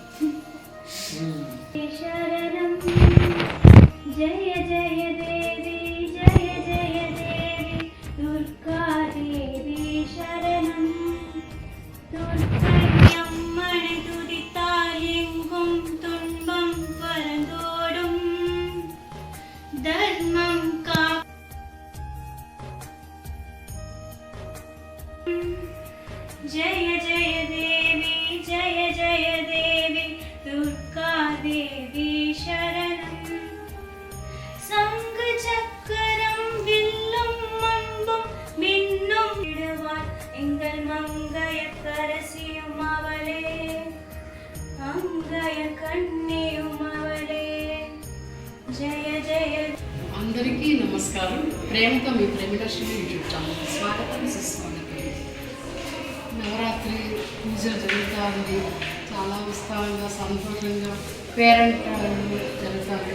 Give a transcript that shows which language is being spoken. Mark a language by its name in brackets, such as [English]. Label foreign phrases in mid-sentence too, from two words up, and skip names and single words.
[Telugu] శరణం జయ జయ దేవి జయ జయ దేవి దుర్గా దేవి శరణం దుర్గయ్యమ్మని తుదితాలింగం తున్బం పరదోడుం ధర్మం కా జయ జయ దేవి జయ జయ దేవి దుర్గాదేవి శరణం [Tamil] சங்கு சக்கரம் வில்லும் அம்பும் மின்னும் விடுவார் எங்கள் மங்கையக்கரசியும் அவளே அங்கைய கண்ணியும் அவளே [Telugu] జయ జయ. అందరికీ నమస్కారం. ప్రేమతో మీ ప్రేమలక్ష్మి యూట్యూబ్ ఛానల్ స్వాగతం సుస్వాగతం. నవరాత్రి పూజలు జరుగుతూ ఉంది. చాలా ఉత్సాహంగా సంతోషంగా పేరెంట్ జరుగుతుంది.